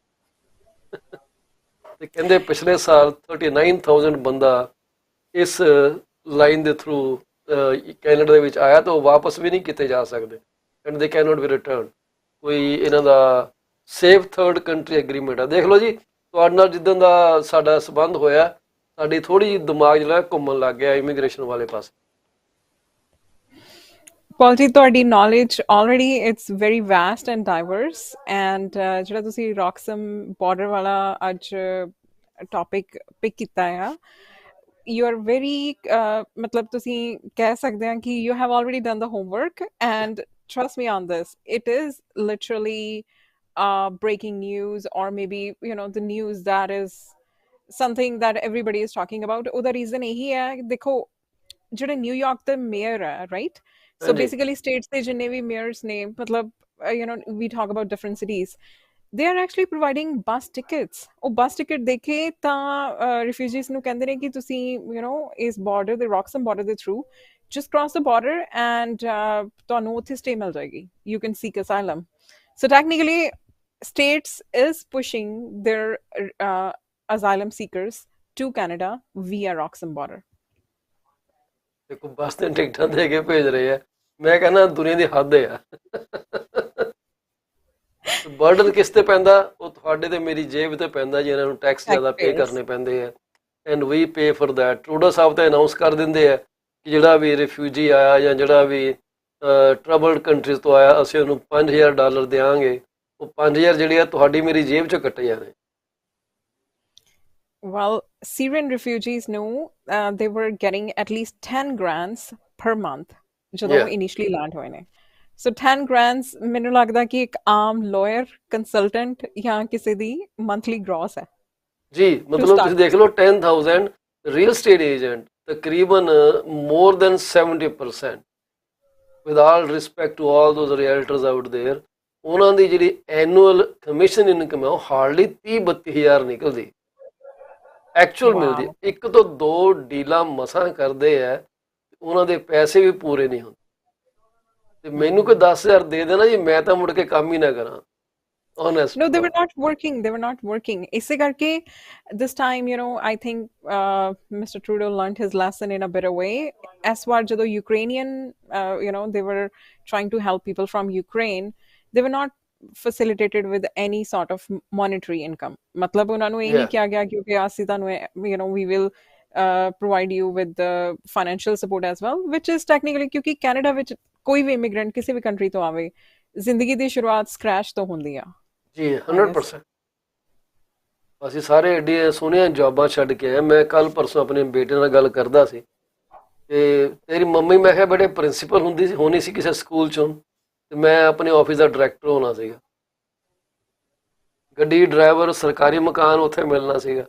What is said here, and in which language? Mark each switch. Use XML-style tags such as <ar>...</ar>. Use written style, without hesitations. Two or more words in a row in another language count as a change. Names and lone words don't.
<pa>ਤੇ ਕਹਿੰਦੇ ਪਿਛਲੇ ਸਾਲ 39,000 ਬੰਦਾ ਇਸ ਲਾਈਨ ਦੇ ਥਰੂ ਕੈਨੇਡਾ ਦੇ ਵਿੱਚ ਆਇਆ ਤਾਂ ਉਹ ਵਾਪਸ ਵੀ ਨਹੀਂ ਕੀਤੇ ਜਾ ਸਕਦੇ,</pa> <en>and they can not be return.</en> <pa>ਕੋਈ ਇਹਨਾਂ ਦਾ</pa> <en>safe third country agreement</en> <pa>ਆ। ਦੇਖ ਲਓ ਜੀ, ਤੁਹਾਡੇ ਨਾਲ ਜਿੱਦਾਂ ਦਾ ਸਾਡਾ ਸੰਬੰਧ ਹੋਇਆ, ਸਾਡੀ ਥੋੜ੍ਹੀ ਜਿਹੀ ਦਿਮਾਗ ਜਿਹੜਾ ਘੁੰਮਣ ਲੱਗ ਗਿਆ ਇਮੀਗ੍ਰੇਸ਼ਨ ਵਾਲੇ ਪਾਸੇ। Paul ji, ਤੁਹਾਡੀ</pa> <en>knowledge already it's very vast and diverse, and</en> <pa>ਜਿਹੜਾ ਤੁਸੀਂ ਰੌਕਸਮ ਬਾਰਡਰ ਵਾਲਾ ਅੱਜ</pa> <en>topic pick</en> <pa>ਕੀਤਾ ਆ,</pa> <en>you are very</en> <pa>ਮਤਲਬ ਤੁਸੀਂ ਕਹਿ ਸਕਦੇ ਹਾਂ ਕਿ</pa> <en>you have already done the homework, and trust me on this, it is literally breaking news, or maybe the news that is something that everybody is talking about.</en> <pa>ਉਹਦਾ ਰੀਜ਼ਨ ਇਹੀ ਹੈ, ਦੇਖੋ ਜਿਹੜੇ ਨਿਊਯਾਰਕ ਦੇ ਮੇਅਰ ਹੈ, ਰਾਈਟ?</pa> <en>So basically states</en> <pa>ਦੇ ਜਿੰਨੇ ਵੀ ਮੇਅਰਸ ਨੇ, ਮਤਲਬ</pa> <en>we talk about different cities, they are actually providing bus tickets.</en> <pa>ਉਹ ਬੱਸ ਟਿਕਟ ਦੇਖੇ ਤਾਂ ਰਿਫਿਊਜੀਜ਼ ਨੂੰ ਕਹਿੰਦੇ ਨੇ ਕਿ ਤੁਸੀਂ ਇਸ ਬਾਰਡਰ ਦੇ ਰੌਕਸਮ ਬਾਰਡਰ ਦੇ ਥਰੂ</pa> <en>just cross the border and</en> <pa>ਤੁਹਾਨੂੰ ਉੱਥੇ stay ਮਿਲ ਜਾਏਗੀ,</pa> <en>you can seek asylum. So technically states is pushing their asylum seekers to Canada via ਰੌਕਸਮ border.</en> <pa>ਦੇਖੋ ਬੱਸ ਤੇ ਟਿਕਟਾਂ ਦੇ ਕੇ ਭੇਜ ਰਹੇ ਆ, ਮੈਂ ਕਹਿੰਦਾ ਦੁਨੀਆ ਦੀ ਹੱਦ ਆ। ਬਰਡਨ ਕਿਸ ਤੇ ਪੈਂਦਾ? ਉਹ ਤੁਹਾਡੇ ਤੇ ਮੇਰੀ ਜੇਬ ਤੇ ਪੈਂਦਾ, ਜਿਹਨਾਂ ਨੂੰ ਟੈਕਸ ਜ਼ਿਆਦਾ ਪੇ ਕਰਨੇ ਪੈਂਦੇ ਆ,</pa> <en>and we pay for that.</en> <pa>ਟਰੂਡੋ ਸਾਹਿਬ ਤਾਂ ਅਨਾਉਂਸ ਕਰ ਦਿੰਦੇ ਆ ਕਿ ਜਿਹੜਾ ਵੀ ਰਿਫਿਊਜੀ ਆਇਆ ਜਾਂ ਜਿਹੜਾ ਵੀ</pa> <en>troubled countries</en> <pa>ਤੋਂ ਆਇਆ, ਅਸੀਂ ਉਹਨੂੰ $5,000 ਦਿਆਂਗੇ। ਉਹ 5,000 ਜਿਹੜੇ ਆ ਤੁਹਾਡੀ ਮੇਰੀ ਜੇਬ 'ਚੋਂ ਕੱਟੇ ਜਾਣੇ।</pa> <en>Well, Syrian refugees know they were getting at least 10 grants per month ਜਦੋਂ initially land</en> <pa>ਹੋਏ ਨੇ। So 10 grants ਮੈਨੂੰ ਲੱਗਦਾ ਕਿ ਇੱਕ ਆਮ</pa> <en>lawyer, consultant</en> <pa>ਜਾਂ ਕਿਸੇ ਦੀ</pa> <en>monthly gross</en> <pa>ਹੈ ਜੀ। ਮਤਲਬ ਤੁਸੀਂ ਦੇਖ ਲਓ 10,000</pa> <en>real estate agent,</en> <pa>ਤਕਰੀਬਨ</pa> <en>more than 70%, with all respect to all those realtors out there,</en> <pa>ਉਹਨਾਂ ਦੀ ਜਿਹੜੀ</pa> <en>annual commission income</en> <pa>ਹੈ ਉਹ ਹਾਰਡਲੀ 30-32 ਨਿਕਲਦੀ ਐਕਚੁਅਲ ਮਿਲਦੀ। ਇੱਕ ਤੋਂ ਦੋ ਡੀਲਾਂ ਮਸਾਂ ਕਰਦੇ ਆ, ਉਹਨਾਂ ਦੇ ਪੈਸੇ ਵੀ ਪੂਰੇ ਨਹੀਂ ਹੁੰਦੇ। ਤੇ ਮੈਨੂੰ ਕੋਈ 10,000 ਦੇ ਦੇਣਾ ਜੀ, ਮੈਂ ਤਾਂ ਮੁੜ ਕੇ ਕੰਮ ਹੀ ਨਾ ਕਰਾਂ।</pa> <en>Honest. No, they were not working. They were not working.</en> <pa>ਇਸੇ ਕਰਕੇ</pa> <en>this time, I think Mr. Trudeau learned his lesson in a better way. As far ਜਦੋਂ Ukrainian, they were trying to help people from Ukraine, they were not facilitated with any sort of monetary income.</en> <pa>ਮਤਲਬ ਉਹਨਾਂ ਨੂੰ ਇਹ ਨਹੀਂ ਕਿਹਾ ਗਿਆ ਕਿ ਅਸੀਂ ਤੁਹਾਨੂੰ</pa> <en>we will provide you with the financial support as well, which is technically,</en> <pa>ਕਿਉਂਕਿ ਕੈਨੇਡਾ ਵਿੱਚ ਕੋਈ ਵੀ ਇਮੀਗ੍ਰੈਂਟ ਕਿਸੇ ਵੀ ਕੰਟਰੀ ਤੋਂ ਆਵੇ, ਜ਼ਿੰਦਗੀ ਦੀ ਸ਼ੁਰੂਆਤ ਸਕ੍ਰੈਚ ਤੋਂ ਹੁੰਦੀ ਆ ਜੀ। 100% ਅਸੀਂ ਸਾਰੇ ਐਡੀਆਂ ਸੋਹਣੀਆਂ ਜੌਬਾਂ ਛੱਡ ਕੇ ਆਏ। ਮੈਂ ਕੱਲ ਪਰਸੋਂ ਆਪਣੇ ਬੇਟੇ ਨਾਲ ਗੱਲ ਕਰਦਾ ਸੀ, ਤੇ ਤੇਰੀ ਮੰਮੀ ਮੈਂ ਕਿਹਾ ਬੇਟੇ ਪ੍ਰਿੰਸੀਪਲ ਹੁੰਦੀ ਸੀ, ਹੋਣੀ ਸੀ ਕਿਸੇ ਸਕੂਲ ਚੋਂ, ਤੇ ਮੈਂ ਆਪਣੇ ਆਫਿਸ ਦਾ ਡਾਇਰੈਕਟਰ ਹੋਣਾ ਸੀਗਾ, ਗੱਡੀ ਡਰਾਈਵਰ, ਸਰਕਾਰੀ ਮਕਾਨ ਉੱਥੇ ਮਿਲਣਾ ਸੀਗਾ।</pa>